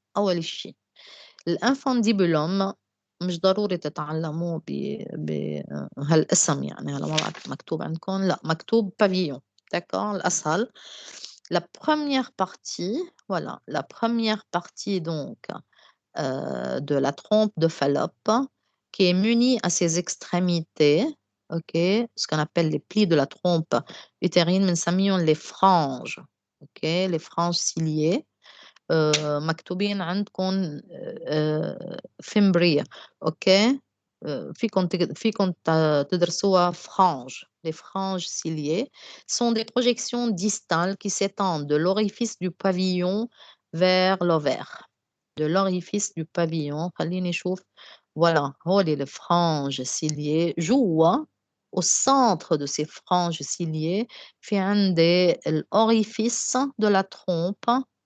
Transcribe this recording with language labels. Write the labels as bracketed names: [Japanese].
[Arabic] أول شيء الانفانديبولوم مش ضروري تتعلموه بهالاسم يعني هلا ما بعرف مكتوب عندكم لا مكتوب pavillon. [French] D'accord, [Arabic] الأسهل. [French] La première partie, voilà, la première partie donc de la trompe de Fallope qui est munie à ses extrémités, ok, ce qu'on appelle les plis de la trompe utérine, [Arabic] بنسميهم [French] les franges, ok, les franges ciliées. [Arabic] مكتوبين عندكم فيمبريا، اوكي، فيكم تدرسوها franges. [French] Les franges ciliées sont des projections distales qui s'étendent de l'orifice du pavillon vers l'ovaire. De l'orifice du pavillon, [Arabic] خليني نشوف. [French] Voilà, [Arabic] هولي [French] les franges ciliées. [Arabic] جوا [French] au centre de ces franges ciliées [Arabic] في عندي [French] l'orifice de la trompe.